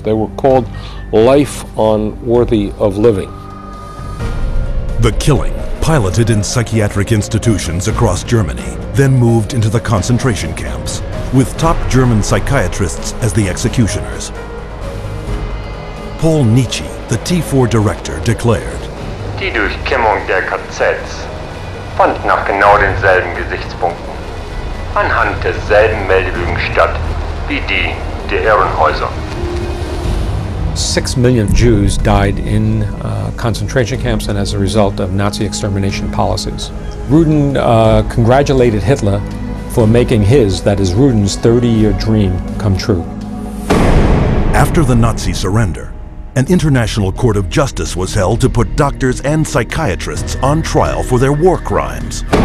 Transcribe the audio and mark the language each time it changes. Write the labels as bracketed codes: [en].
[en] They were called life unworthy of living. The killing, piloted in psychiatric institutions across Germany, then moved into the concentration camps, with top German psychiatrists as the executioners. Paul Nietzsche, the T4 director, declared, [de] Die Durchkämmung der KZs fand nach genau denselben Gesichtspunkten, anhand derselben Meldebögen statt wie die der Irrenhäuser. [en] 6 million Jews died in concentration camps and as a result of Nazi extermination policies. Rudin congratulated Hitler for making his, that is Rudin's, 30-year dream come true. After the Nazi surrender, an international court of justice was held to put doctors and psychiatrists on trial for their war crimes.